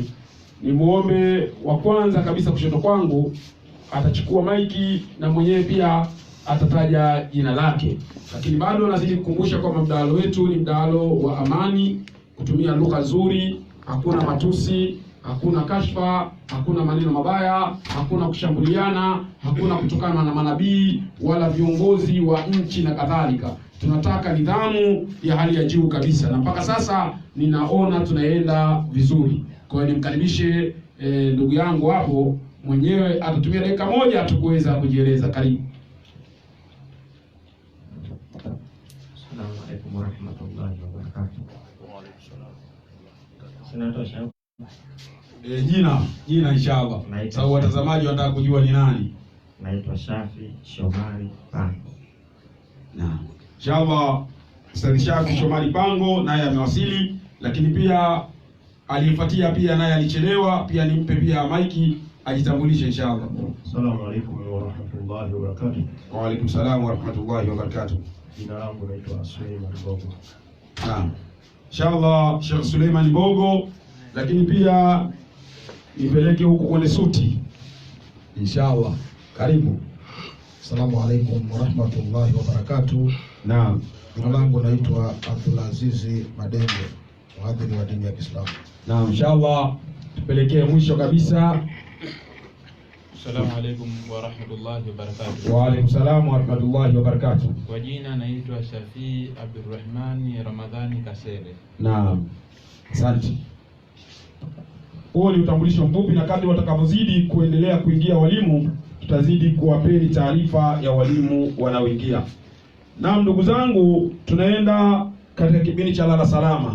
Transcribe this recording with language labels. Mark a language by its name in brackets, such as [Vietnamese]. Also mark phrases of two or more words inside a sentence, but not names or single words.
[Swahili] Ni muombe wa kwanza kabisa kushoto kwangu atachukua maiki na mwenyewe pia atataja jina lake, lakini bado nazidi kukumbusha kwamba mdahalo wetu ni mdahalo wa amani, kutumia lugha nzuri, hakuna matusi, hakuna kashfa, hakuna maneno mabaya, hakuna kushambuliana, hakuna kutokana na manabii wala viongozi wa nchi na kadhalika. Tunataka nidhamu ya hali ya juu kabisa, na mpaka sasa ninaona tunaenda vizuri. Kwa hiyo nimkaribishe ndugu yangu hapo, mwenyewe atatumia dakika 1 tu kuweza kujieleza. Karibu. [Arabic] السلام عليكم ورحمة الله وبركاته. [Swahili] Sinatosha. Jina inshallah. Sababu watazamaji wanataka kujua ni nani. Naitwa Shafi Shomari Pango. Naam. Inshallah Ustadh Shafi Shomari Pango naye amewasili, lakini pia alifuatia pia naye alichelewa, pia nimpe pia maiki ajitambulishe inshallah. [Arabic] السلام عليكم ورحمة الله وبركاته. وعليكم السلام ورحمة الله وبركاته. [Swahili] Jina langu naitwa Suleiman Bogo. Naam. Inshallah Sheikh Suleiman Bogo, lakini pia nipeleke huko kwenye suti. Inshallah. Karibu. [Arabic] السلام عليكم ورحمة الله وبركاته. [Swahili] Naam. Jina langu naitwa Abdulazizi Madenge, mhadhiri wa dini ya Kiislamu. Naam, inshallah tupelekee mwisho kabisa. [Arabic] السلام عليكم ورحمة الله وبركاته. وعليكم السلام ورحمة الله وبركاته. [Swahili] Kwa jina naitwa Shafii Abdurrahmani Ramadhani Kasere. Naam. Asante. Huo ni utambulisho mfupi, na kadri watakavyozidi kuendelea kuingia walimu tutazidi kuwapeni taarifa ya walimu wanaoingia. Naam, ndugu zangu, tunaenda katika kipindi cha lala salama.